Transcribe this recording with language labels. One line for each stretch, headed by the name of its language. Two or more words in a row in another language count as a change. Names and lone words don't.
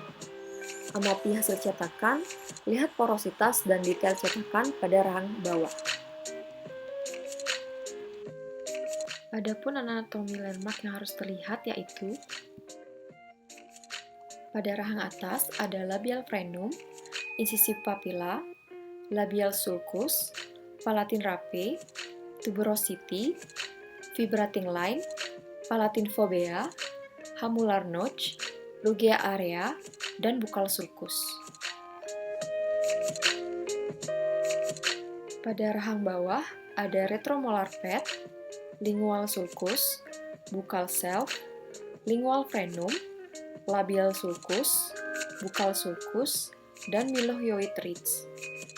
Indonesian: Amati hasil cetakan, lihat porositas dan detail cetakan pada rahang bawah. Adapun anatomi landmark yang harus terlihat yaitu pada rahang atas ada
English: labial frenum, insisi papilla, labial sulcus, palatin rape, tuberosity, vibrating line, palatin fovea, hamular notch, rughea area,
Indonesian: dan
English: buccal sulcus.
Indonesian: Pada rahang bawah ada
English: retromolar pad, lingual sulcus, buccal self, lingual frenum, labial sulcus, buccal sulcus, dan mylohyoid ridge.